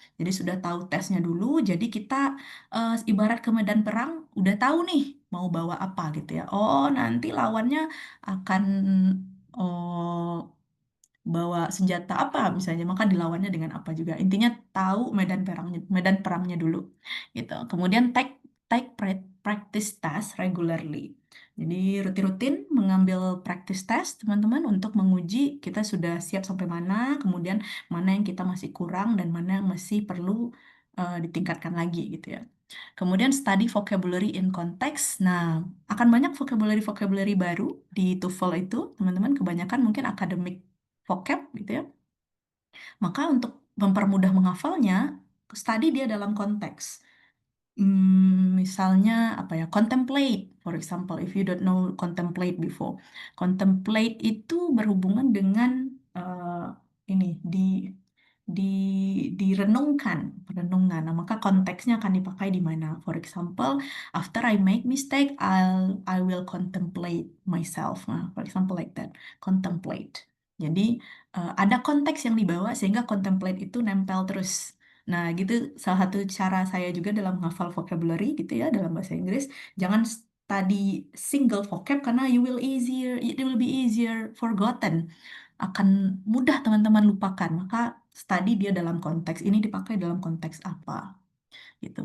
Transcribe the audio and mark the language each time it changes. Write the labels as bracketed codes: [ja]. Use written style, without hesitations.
[id] Jadi sudah tahu tesnya dulu, jadi kita ibarat ke medan perang, udah tahu nih mau bawa apa gitu ya. Oh, nanti lawannya akan oh, bawa senjata apa misalnya, maka dilawannya dengan apa juga. Intinya tahu medan perangnya dulu gitu. [en] Kemudian take practice test regularly. [id] Jadi rutin-rutin mengambil practice test teman-teman untuk menguji kita sudah siap sampai mana, kemudian mana yang kita masih kurang dan mana yang masih perlu ditingkatkan lagi gitu ya. Kemudian [en] study vocabulary in context. [id] Nah, akan banyak vocabulary baru di TOEFL itu, teman-teman. Kebanyakan mungkin akademik vocab gitu ya. Maka untuk mempermudah menghafalnya, study dia dalam konteks. Misalnya apa ya? [en] Contemplate, for example, if you don't know contemplate before. [id] Contemplate itu berhubungan dengan ini di direnungkan, perenungan. Nah, maka konteksnya akan dipakai di mana? [en] For example, after I make mistake, I will contemplate myself. Nah, for example like that, contemplate. [id] Jadi ada konteks yang dibawa sehingga contemplate itu nempel terus. Nah, gitu salah satu cara saya juga dalam menghafal vocabulary gitu ya dalam bahasa Inggris. Jangan study single vocab karena [en] it will be easier forgotten. [id] Akan mudah teman-teman lupakan. Maka study dia dalam konteks ini dipakai dalam konteks apa gitu.